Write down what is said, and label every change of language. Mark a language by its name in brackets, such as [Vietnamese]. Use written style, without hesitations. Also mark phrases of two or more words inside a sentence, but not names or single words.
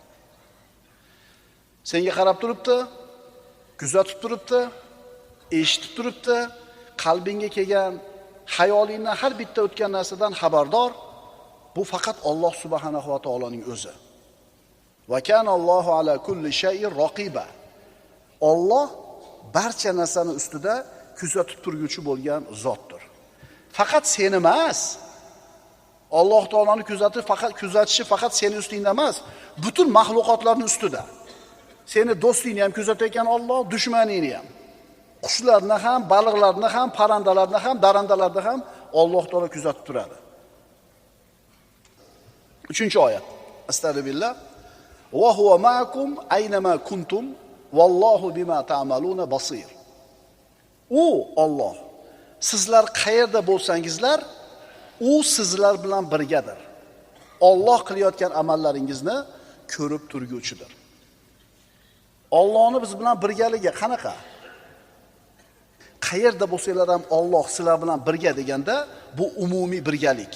[Uzbek] Senga qarab turibdi, kuzatib turibdi, eshitib turibdi, qalbingga kelgan, xayolingdan har bitta o'tgan narsadan xabardor. Bu faqat Alloh [Arabic] سبحانه وتعالى [Uzbek] o'zi. [Arabic] وكان الله على كل شيء رقيبا. [Uzbek] Alloh barcha narsani ustida kuzatib turguvchi bo'lgan zotdir. Faqat seni emas. Alloh taoloni kuzatishi faqat seni ustingda emas, butun mahluqotlarning ustida. Seni do'stingni ham kuzatayotgan Alloh, dushmaningni ham. Qushlarni ham, baliqlarni ham, parandalarni ham, darandalarni ham Alloh taolo kuzatib turadi. 3-oyat. Astagfirullah. [Arabic] وهو معكم أينما كنتم والله بما تعملون بصير. [Uzbek] U Alloh sizlar qayerda bo'lsangizlar, u sizlar bilan birgadir. Alloh qilayotgan amallaringizni ko'rib turguvchidir. Allohning biz bilan birgaligi qanaqa? Qayerda bo'lsanglar ham Alloh sizlar bilan birga deganda bu umumiy birgalik.